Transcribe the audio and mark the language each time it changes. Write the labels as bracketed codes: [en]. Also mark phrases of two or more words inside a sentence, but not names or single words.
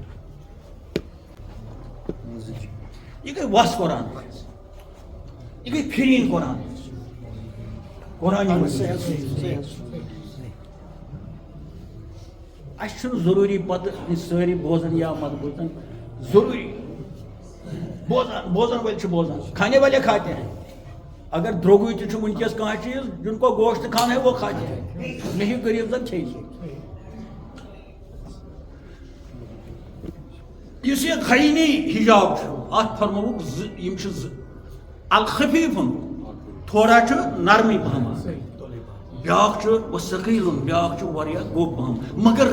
[ks] یہِ گٔے وس قرآن یہِ گٔے پھِرِنۍ قرآن قرآن اَسہِ چھُنہٕ ضروٗری پتہٕ یہِ سٲری بوزان یا مت بوزان ضروٗری بوزن وٲلۍ چھِ بوزان [ur] کھانے والے کھاتے ہیں [ks] اگر درٛوگٕے تہِ چھُ وٕنکیٚس کانٛہہ چیٖز [ur] جن کو گوشت کھانا ہے وہ کھاتے ہیں [ks] مےٚ ہیوٗ غریٖب زن کھیٚیہِ یُس یہِ غینی حِجاب چھُ اتھ فرمووُکھ زٕ یِم چھِ زٕ الخفیٖفُن تھوڑا چھُ نرمٕے پہم بیٛاکھ چھُ وثقیٖلُن بیٛاکھ چھُ واریاہ گوٚب پہم مگر